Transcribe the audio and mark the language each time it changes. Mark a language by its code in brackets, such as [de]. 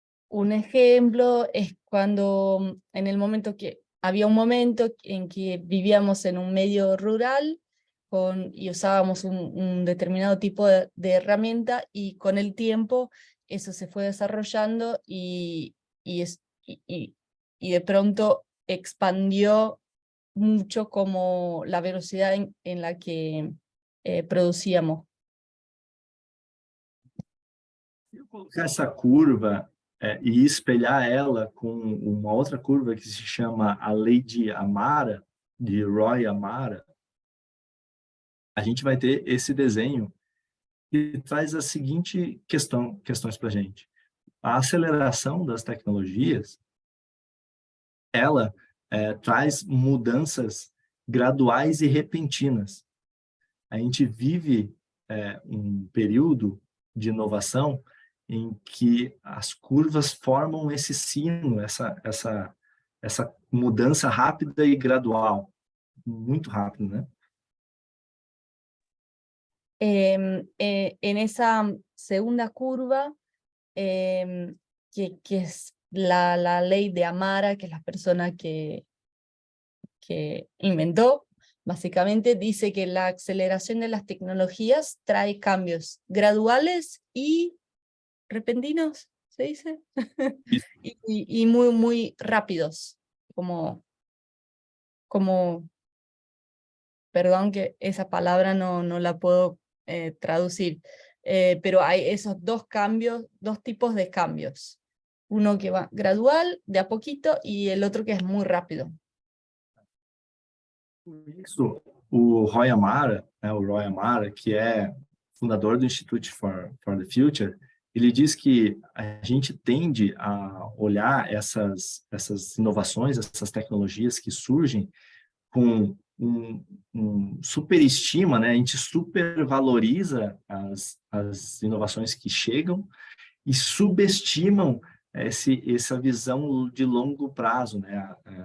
[es] Un ejemplo es cuando había un momento en que vivíamos en un medio rural y usábamos un determinado tipo de herramienta, y con el tiempo eso se fue desarrollando y de pronto expandió mucho como la velocidad en la que producíamos. [pt] Se eu colocar essa curva e espelhar ela com uma outra curva que se chama a Lei de Amara, de Roy Amara, a gente vai ter esse desenho que traz a seguinte questões para a gente. A aceleração das tecnologias ela traz mudanças graduais e repentinas. A gente vive um período de inovação em que as curvas formam esse sino, essa mudança rápida e gradual, muito rápido, né? [es] En esa segunda curva, que es la ley de Amara, que es la persona que inventó, básicamente dice que la aceleración de las tecnologías trae cambios graduales y repentinos, ¿se dice? y muy, muy rápidos, como, perdón que esa palabra no la puedo traducir, pero hay esos dos cambios, dos tipos de cambios. Uno que va gradual, de a poquito, y el otro que es muy rápido. [pt] Isso, o Roy Amara, o Roy Amara, que é fundador do Institute for the Future, ele diz que a gente tende a olhar essas inovações, essas tecnologias que surgem com superestima, né? A gente supervaloriza as inovações que chegam e subestimam essa visão de longo prazo, né?